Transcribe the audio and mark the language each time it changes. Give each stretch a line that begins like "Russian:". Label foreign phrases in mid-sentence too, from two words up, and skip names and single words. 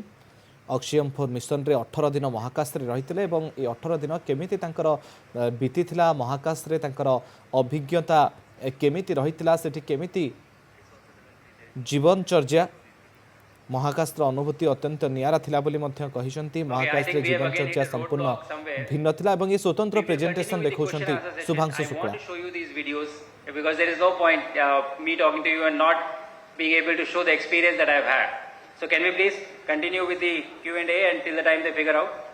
Odia: ଅକ୍ସିଜନ୍ 4 ମିଶନରେ 18 ଦିନ ମହାକାଶରେ ରହିଥିଲେ ଏବଂ ଏ 18 ଦିନ କେମିତି ତାଙ୍କର ବିତିଥିଲା ମହାକାଶରେ, ତାଙ୍କର ଅଭିଜ୍ଞତା କେମିତି ରହିଥିଲା, ସେଠି କେମିତି ଜୀବନଚର୍ଯ୍ୟା, ମହାକାଶର ଅନୁଭୂତି ଅତ୍ୟନ୍ତ ନିଆରା ଥିଲା ବୋଲି ମଧ୍ୟ କହିଛନ୍ତି। ମହାକାଶରେ ଜୀବନଚର୍ଯ୍ୟା ସମ୍ପୂର୍ଣ୍ଣ ଭିନ୍ନ ଥିଲା ଏବଂ ଏ ସ୍ୱତନ୍ତ୍ର ପ୍ରେଜେଣ୍ଟେସନ୍ ଦେଖାଉଛନ୍ତି ଶୁଭାଂଶୁ ଶୁକ୍ଲା।
English: Because there is no point me talking to you and not being able to show the experience that I have had. So can we please continue with the Q&A until the time they figure out?